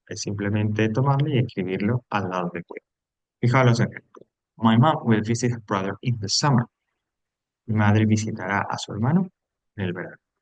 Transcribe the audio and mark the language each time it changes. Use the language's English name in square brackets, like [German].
[Spanish] Es simplemente tomarlo y escribirlo al lado de will. Fijaos los ejemplos. [English] My mom will visit her brother in the summer. [Spanish] Mi madre visitará a su hermano en el verano.